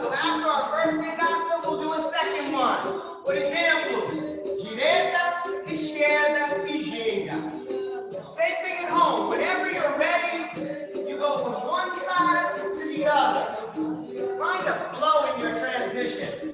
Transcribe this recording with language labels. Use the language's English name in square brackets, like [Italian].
[English] So after our first negaça, we'll do a second one. [Portuguese] Por exemplo, direita, esquerda e ginga. [English] Same thing at home. Whenever you're ready, you go from one side to the other. Find a flow in your transition.